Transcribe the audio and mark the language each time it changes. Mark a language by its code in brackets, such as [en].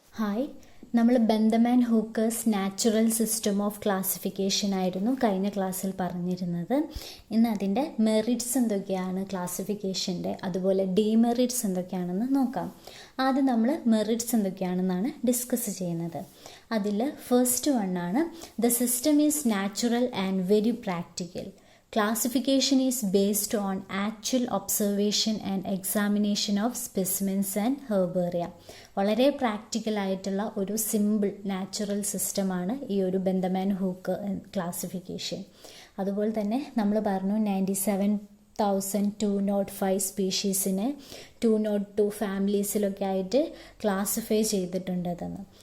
[ml] Hi, നമ്മൾ ബെന്തമാൻ ഹൂക്കേഴ്സ് natural system of classification ആയിരുന്നു കഴിഞ്ഞ ക്ലാസ്സിൽ പറഞ്ഞിരുന്നത്. ഇന്ന് അതിൻ്റെ മെറിറ്റ്സ് എന്തൊക്കെയാണ് ക്ലാസിഫിക്കേഷൻ്റെ, അതുപോലെ ഡീമെറിറ്റ്സ് എന്തൊക്കെയാണെന്ന് നോക്കാം. ആദ്യം നമ്മൾ മെറിറ്റ്സ് എന്തൊക്കെയാണെന്നാണ് ഡിസ്കസ് ചെയ്യുന്നത്. അതിൽ first വണ്ണാണ് [en] The system is natural and very practical. Classification is based on actual observation and examination of specimens and herbaria. [ml] വളരെ പ്രാക്ടിക്കൽ ആയിട്ടുള്ള ഒരു സിമ്പിൾ നാച്ചുറൽ സിസ്റ്റമാണ് ഈ ഒരു ബെന്തമാൻ ഹൂക്ക് ക്ലാസിഫിക്കേഷൻ. അതുപോലെ തന്നെ നമ്മൾ പറഞ്ഞു 97,205 സ്പീഷീസിനെ 202 ഫാമിലീസിലൊക്കെ ആയിട്ട് ക്ലാസിഫൈ ചെയ്തിട്ടുണ്ടെന്ന്.